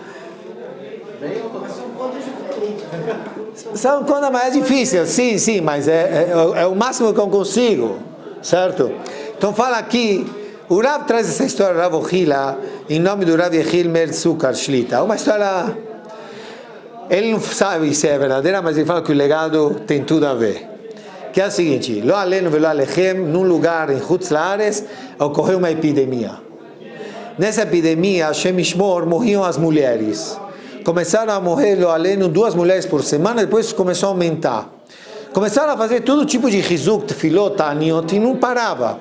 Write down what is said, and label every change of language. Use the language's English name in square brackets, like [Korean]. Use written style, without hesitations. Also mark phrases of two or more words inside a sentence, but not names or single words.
[Portuguese] São coisas mais difíceis, sim, mas é o máximo que eu consigo, certo? Então fala aqui, o Rav traz essa história, Rav Ochila, em nome do Rav Yechiel Meir Tzukar Shlita. Uma história, ele não sabe se é verdadeira, mas ele fala que o legado tem tudo a ver. Que é o seguinte: [Hebrew] לא עלינו ולא עליכם, [Portuguese] num lugar em Chutz Laaretz, ocorreu uma epidemia. Nessa epidemia, [Hebrew] השם ישמור, [Portuguese] morriam as mulheres. Começaram a morrer, [Hebrew] לא עלינו, [Portuguese] 2 mulheres por semana, depois começou a aumentar. Começaram a fazer todo tipo de rizuk, tefilot, aniot, e não parava.